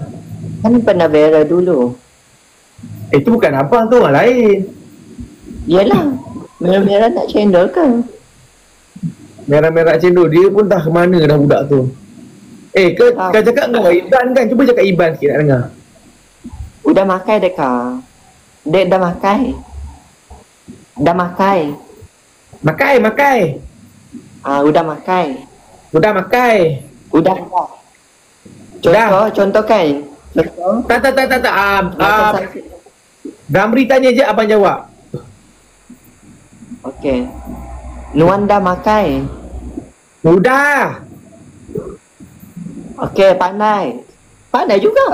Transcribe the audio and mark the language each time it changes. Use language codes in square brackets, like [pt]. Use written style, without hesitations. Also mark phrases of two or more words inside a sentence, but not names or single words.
[ms] Kan pernah Vera dulu. Itu bukan abang tu, orang lain. Yalah, merah-merah nak cendol ke? Merah-merah cendol, dia pun dah ke mana dah budak tu. Kau cakap kau Iban kan? Cuba cakap Iban sikit nak dengar. [iba] Udah makai dek kau. Dek dah makai. Dah makai. Makai. Udah makai. Udah makai. Udah. [ms] Contoh kan. Contoh. Tak. Damri tanya je, abang jawab. [iba] Okey. Nuan dah makai. Udah. [ms] Okey, pandai. Pandai juga.